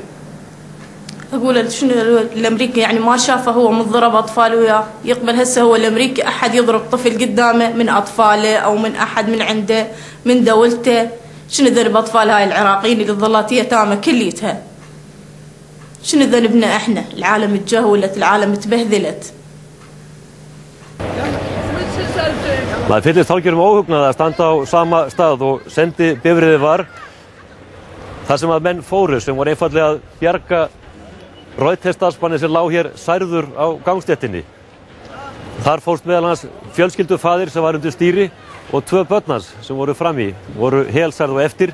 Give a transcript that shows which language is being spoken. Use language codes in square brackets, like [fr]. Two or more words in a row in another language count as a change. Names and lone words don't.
[ar] اقول شنو الامريكي يعني ما شافه هو من ضرب اطفال وياه؟ يقبل هسه هو الامريكي احد يضرب طفل قدامه من اطفاله او من احد من عنده من دولته؟ شنو ذنب اطفال هاي العراقيين اللي ظلت يتامى كليتها؟ شنو ذنبنا احنا؟ العالم تجهولت، العالم تبهذلت. [is] Maður fyllist hálfgerðum óhugnað að standa á sama stað og sendibifreiðið var þar sem að menn fóru sem voru einfaldlega að bjarga Reuters-starfsmanni sem lá hér særður á gangstéttinni. Þar fórst meðal hans fjölskyldufaðir sem var undir stýri og 2 börn hans sem voru frammi, voru helsærð og eftir.